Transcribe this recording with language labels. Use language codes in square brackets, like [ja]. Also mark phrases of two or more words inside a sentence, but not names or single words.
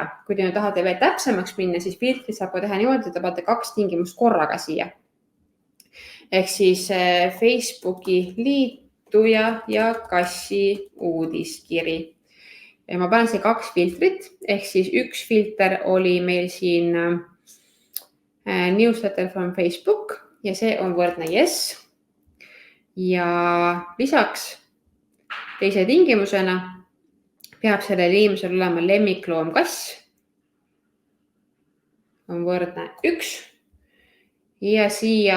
[et] Kui te tahate veel täpsemaks minna, siis filtrid saab teha niimoodi, et te panete 2 tingimust korraga siia. Ehk siis Facebooki liituja ja kassi uudiskiri. Ja ma panen see 2 filtrit, ehk siis 1 filter oli meil siin [en] newsletter from Facebook [et] ja see on võrdne yes. Ja lisaks teise tingimusena peab sellel inimesel olema lemmikloom kass, on võrdne 1 ja siia